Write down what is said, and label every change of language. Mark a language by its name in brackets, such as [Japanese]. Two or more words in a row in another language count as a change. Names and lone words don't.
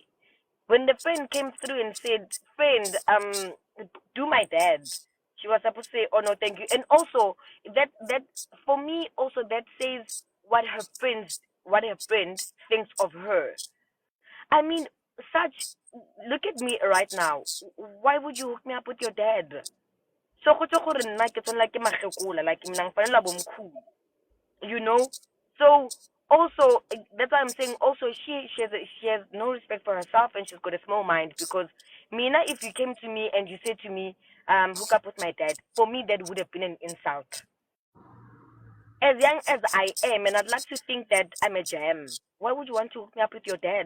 [English] When the friend came through and said, "Friend, do my dad," she was supposed to say, "Oh no, thank you." And also that for me also that says what her friend thinks of her. I mean, such look at me right now. Why would you hook me up with your dad? [Southern Sotho] So go tso gore nna ke tshwana ke magekola like [Zulu] mina ngifanele bomkhulu. [English] You know? So also that's why I'm saying also she has no respect for herself and she's got a small mind because Mina, if you came to me and you said to me, hook up with my dad, for me that would have been an insult. As young as I am, and I'd like to think that I'm a gem, why would you want to hook me up with your dad?